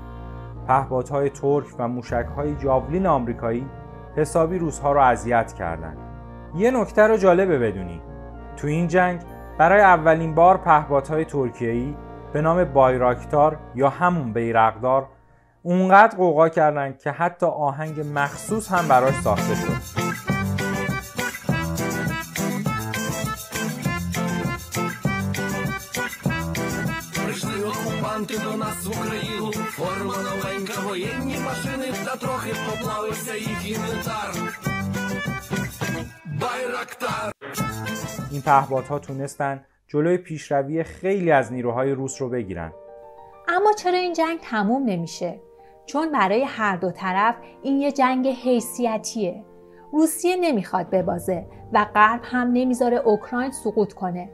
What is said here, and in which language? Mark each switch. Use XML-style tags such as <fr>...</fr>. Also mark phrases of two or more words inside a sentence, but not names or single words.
<fa>پهپادهای ترک و موشک‌های جاولین آمریکایی حسابی روس‌ها رو اذیت کردند. یه نکته رو جالبه بدونی. تو این جنگ برای اولین بار پهپادهای ترکیه‌ای به نام بایراکتار یا همون بیرقدار اونقدر غوغا کردن که حتی آهنگ مخصوص هم براش ساخته شد.</fa> <uk>До нас в Україну форма новенька, воєнні машини та трохи поплавився їх інвентар. Байрактар.</uk> <fa>این پهپادها تونستن جلوی پیشروی خیلی از نیروهای روس رو بگیرن. اما چرا این جنگ تموم نمیشه؟ چون برای هر دو طرف این یه جنگ حیثیتیه. روسیه نمیخواد ببازه و غرب هم نمیذاره اوکراین سقوط کنه.</fa>